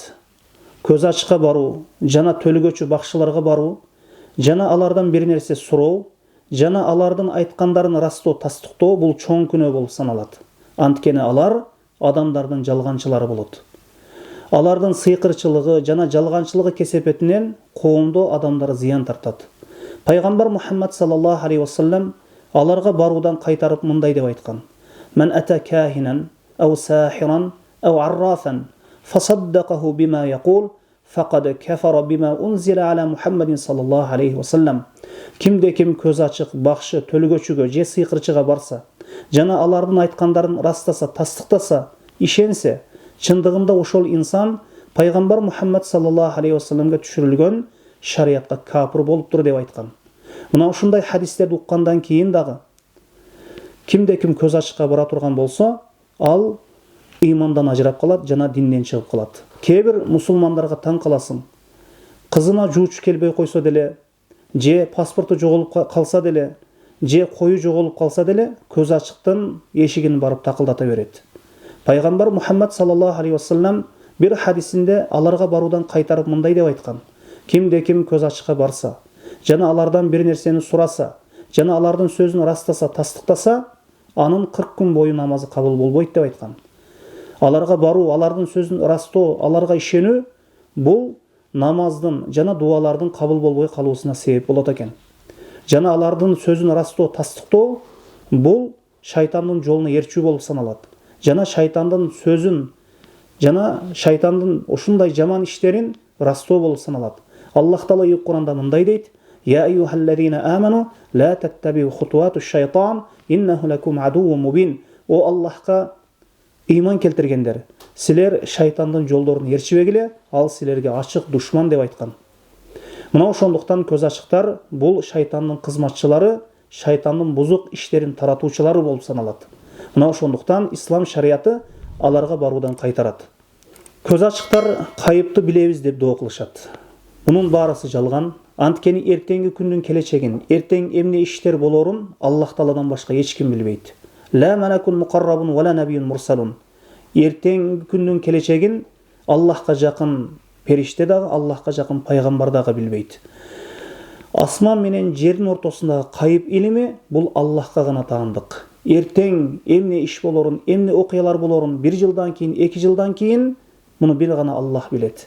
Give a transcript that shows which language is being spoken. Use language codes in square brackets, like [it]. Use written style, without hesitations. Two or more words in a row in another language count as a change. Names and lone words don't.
[ky] Көз ачка бару, жана төлгөчү бакчыларга бару, жана алардан бир нерсе суроо, жана алардын айткандарын растоо, тастыктоо бул чоң күнөө болуп саналат. Анткени алар адамдардын жалганчылары болот. Алардын сыйкырчылыгы жана жалганчылыгы кесепетинен коомдо адамдар зыян тартат. Пайгамбар Мухаммад [ar] صلى الله عليه وسلم [ky] аларга баруудан кайтарып мындай деп айткан: [ar] من أتى كاهنا أو ساحرا أو عرافا فصدقه بما يقول فقد كفر بما أنزل على محمد صلى الله عليه وسلم. [ky] Kimde kim көз ачык, бакшы, төлгөчүгө же сыйкырчыга барса, жана алардын айткандарын растаса, тастыктаса, ишенсе, чындыгында ошол инсан пайгамбар Мухаммад [ar] صلى الله عليه وسلم [ky] түшүрүлгөн шариятка капыр болуптур деп айткан. Мына ушундай хадистерди уккандан кийин дагы kimde kim көз ачыкка бара турган болсо, ал имандан ажырап калат, жана динден чыгып калат. Кээ-бир мусулмандарга таң каласың. Кызына жуучу келбей койсо деле, же паспорту жоголуп калса деле, же кою жоголуп калса деле, көз ачыктын эшигин барып такылдата берет. Пайгамбар Мухаммад [ar] صلى الله عليه وسلم [ky] бир хадисинде аларга баруудан кайтарып мындай деп айткан: Kimde kim көз ачыкка барса, жана алардан бир нерсени сураса, жана алардын сөзүн растаса, тастыктаса, анын 40 күн бою намазы кабыл болбойт деп айткан. Аларга баруу, алардын сөзүн растоо, аларга ишенүү бул намаздын жана дуалардын кабыл болбой калуусуна себеп болот экен. Жана алардын сөзүн растоо, тастыктоо бул шайтандын жолуна ээрчүү болуп саналат. Жана шайтандын сөзүн, жана шайтандын ушундай жаман иштерин растоо болуп саналат. Аллах Таала Кур'анда мындай дейт: [ar] يا أيها الذين آمنوا لا تتبعوا خطوات الشيطان إنه لكم عدو مبين. [ky] О Аллахка иман келтиргендер, силер шайтандын жолдорун ээрчибегиле, ал силерге ачык душман деп айткан. Мына ошондуктан көз ачыктар бул шайтандын кызматчылары, шайтандын бузук иштерин таратуучулары болуп саналат. Мына ошондуктан ислам шариаты аларга баруудан кайтарат. Көз ачыктар кайыпты билебиз деп доо кылышат. Мунун баарысы жалган. Анткени эртеңги күндүн келечегин, эртең эмне иштер болорун Аллах Тааладан башка эч ким билбейт. [ar] لا ملك مقرب ولا نبي مرسل. [ky] Эртеңги күндүн келечегин Аллахка жакын периште дагы, Аллахка жакын пайгамбар дагы билбейт. Асман менен жердин ортосундагы кайып илими бул Аллахка гана таандык. Эртең эмне иш болорун, эмне окуялар болорун 1 жылдан кийин, 2 жылдан кийин муну бир гана Аллах билет.